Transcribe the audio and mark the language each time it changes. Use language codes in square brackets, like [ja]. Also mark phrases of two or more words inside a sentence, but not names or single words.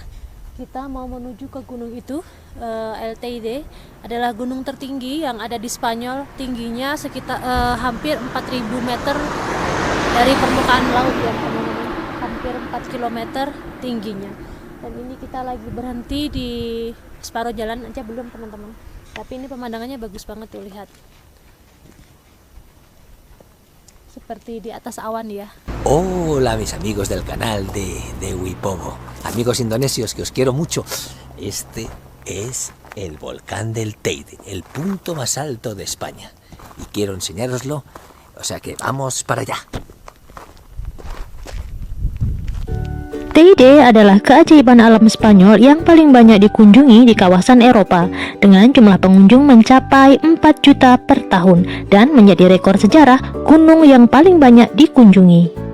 [id] Kita mau menuju ke gunung itu. LTD adalah gunung tertinggi yang ada di Spanyol, tingginya sekitar hampir 4000 meter dari permukaan laut ya, teman-teman. Hampir 4 km tingginya. Dan ini kita lagi berhenti di separuh jalan aja belum, teman-teman. Tapi ini pemandangannya bagus banget tuh, lihat. Seperti di atas awan ya. [es] Hola mis amigos del canal de Wipobo. Amigos indonesios que os quiero mucho. Este es el volcán del Teide, el punto más alto de España. Y quiero enseñároslo, o sea que vamos para allá. [id] TID adalah keajaiban alam Spanyol yang paling banyak dikunjungi di kawasan Eropa dengan jumlah pengunjung mencapai 4 juta per tahun dan menjadi rekor sejarah gunung yang paling banyak dikunjungi.